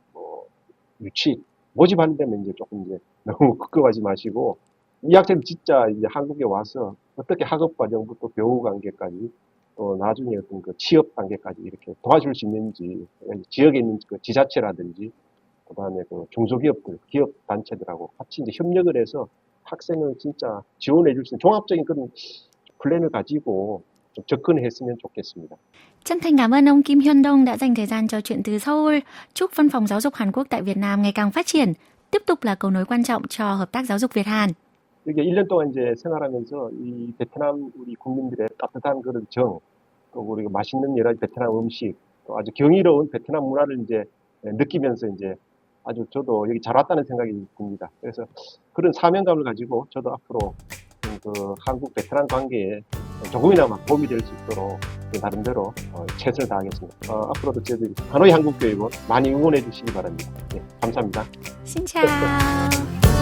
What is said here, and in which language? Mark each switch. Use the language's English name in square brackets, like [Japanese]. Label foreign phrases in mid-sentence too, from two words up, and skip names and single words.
[Korean] 모집하는 데면 이제 조금 이제 너무 걱정하지 마시고 이 학생들 진짜 이제 한국에 와서 어떻게 학업 과정부터 교우 관계까지 또 나중에 어떤 취업 단계까지 이렇게 도와줄 수 있는지 지역에 있는 지자체라든지 그다음에 중소기업들, 기업 단체들하고 같이 이제 협력을 해서 학생을 진짜 지원해 줄 수 있는 종합적인 그런 플랜을 가지고 좀 접근했으면 좋겠습니다. [Vietnamese] Chân thành cảm ơn ông Kim Hyun Dong đã dành thời gian trò chuyện từ Seoul. Chúc Văn phòng Giáo dục Hàn Quốc tại Việt Nam ngày càng phát triển, tiếp tục là cầu nối quan trọng cho hợp tác giáo dục Việt-Hàn. [Korean] 이게 1년 동안 이제 생활하면서 이 베트남 우리 국민들의 따뜻한 그런 정, 또 우리가 맛있는 여러 가지 베트남 음식, 또 아주 경이로운 베트남 문화를 이제 느끼면서 이제 아주 저도 여기 잘 왔다는 생각이 듭니다. 그래서 그런 사명감을 가지고 저도 앞으로 한국 베트남 관계에 조금이나마 도움이 될 수 있도록 나름대로 최선을 다하겠습니다. 앞으로도 저희들이 하노이 한국교육원 많이 응원해 주시기 바랍니다. 네, 감사합니다. [Vietnamese] Xin chào.